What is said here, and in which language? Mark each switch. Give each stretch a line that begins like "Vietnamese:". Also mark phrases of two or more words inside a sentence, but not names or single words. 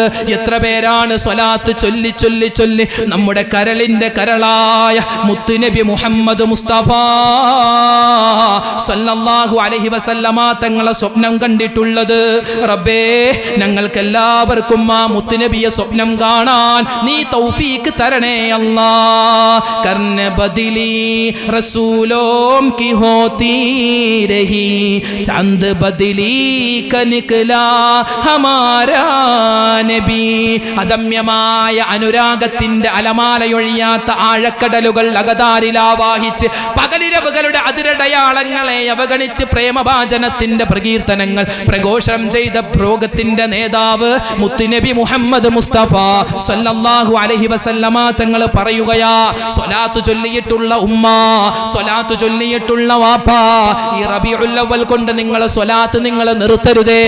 Malayalam: എത്ര പേരാണ് സ്വലാത്ത് ചൊല്ലി ചൊല്ലി ചൊല്ലി നമ്മുടെ കരളിന്റെ കരളായ മുത്തുനബി മുഹമ്മദ് മുസ്തഫ
Arabic: صلى الله عليه وسلم
Malayalam: തങ്ങളെ സ്വപ്നം കണ്ടിട്ടുള്ളത്. റബ്ബേ, ഞങ്ങൾക്ക് എല്ലാവർക്കും ആ മുത്തുനബിയെ സ്വപ്നം കാണാൻ നീ തൗഫീക്ക് തരണേ അല്ലാ.
Hindi: करना बदली रसूलों की होती रही, चांद बदली का निकला हमारा नबी.
Malayalam: അദമ്യമായ അനുരാഗത്തിന്റെ അലമാലയൊഴിയാത്ത ആഴക്കടലുകൾ അകതാരിലാവാഹിച്ച് പകലിരവുകളുടെ അതിരടയാളങ്ങളെ അവഗണിച്ച് പ്രേമഭാജനത്തിന്റെ പ്രകീർത്തനങ്ങൾ പ്രഘോഷണം ചെയ്ത ലോകത്തിന്റെ നേതാവ് മുത്തുനബി മുഹമ്മദ് മുസ്തഫ
Arabic: صلى الله عليه وسلم
Malayalam: തങ്ങൾ പറയുകയാ, സ്വലാത്ത് ചൊല്ലിയിട്ടുള്ള ഉമ്മ, സ്വലാത്ത് ചൊല്ലിയിട്ടുള്ള വാപ്പ, ഈ റബീഉൽ അവ്വൽ കൊണ്ട് നിങ്ങൾ സ്വലാത്ത് നിങ്ങൾ നിർത്തരുതേ.